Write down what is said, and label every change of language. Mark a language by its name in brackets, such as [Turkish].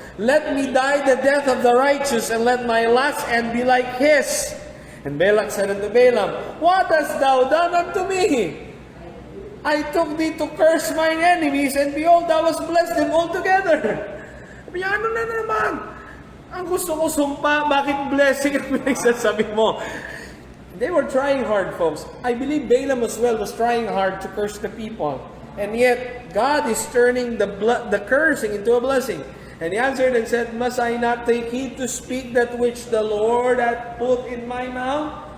[English] Let me die the death of the righteous, and let my last end be like his. And Balak said unto Balaam, what hast thou done unto me? I took thee to curse mine enemies, and behold, thou hast blessed them altogether. [Filipino] Sabi niya, ano na naman? Ang gusto ko sumpa, bakit blessing ang pinagsasabi mo? [English] They were trying hard, folks. I believe Balaam as well was trying hard to curse the people. And yet, God is turning the cursing into a blessing. And he answered and said, must I not take heed to speak that which the Lord hath put in my mouth?